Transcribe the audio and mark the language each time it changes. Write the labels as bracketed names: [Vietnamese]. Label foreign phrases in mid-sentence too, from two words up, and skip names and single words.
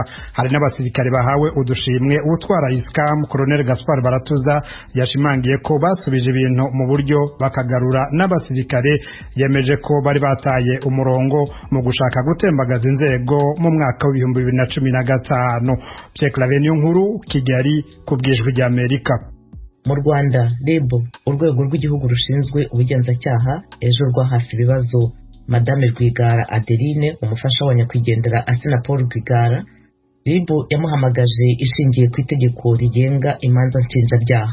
[Kinyarwanda] Hari n'abasirikare bahawe udushimwe. Utwara ISCAM Colonel Gaspard Baratuza yashimangiye ko basubije ibintu mu buryo bakagarura n'abasirikare yemeje ko bari bataye umurongo mu gushaka gutembagaza inzego mu mwaka wa 2015. Pierre Claver Nkuru, Kigali, kubwijwe rya Amerika. Mu Rwanda, RIB, urwego rw'igihugu rushinzwe ubugenzacyaha, ejo rwahasi ibibazo Madame Rwigara Adeline, umufasha wa nyakwigendera Asina Paul Rwigara. RIB yamuhamagaje ishingiye ku itegeko rigenga imanza nshinjabyaha.